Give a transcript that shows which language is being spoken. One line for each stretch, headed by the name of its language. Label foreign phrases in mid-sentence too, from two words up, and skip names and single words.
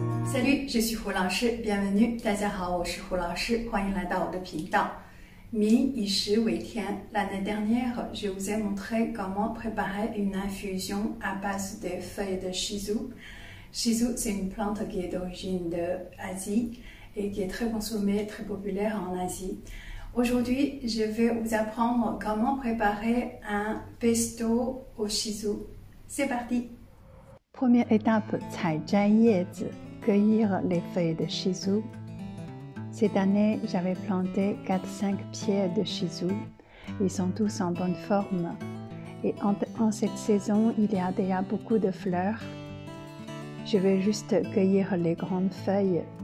French: Salut, je suis 胡老师 bienvenue，
Chinese: 大家好，我是胡老师，欢迎来到我的频道。民以食为天。
French: L'année dernière, je vous ai montré comment préparer une infusion à base des feuilles de shiso. Shiso, c'est une plante qui est d'origine d'Asie et qui est très consommée, très populaire en Asie. Aujourd'hui, je vais vous apprendre comment préparer un pesto au shiso. C'est parti! Première étape,
Chinese: 采摘叶子
French: cueillir les feuilles de shiso. Cette année, j'avais planté 4-5 pieds de shiso. Ils sont tous en bonne forme. Et en cette saison, il y a déjà beaucoup de fleurs. Je vais juste cueillir les grandes feuilles.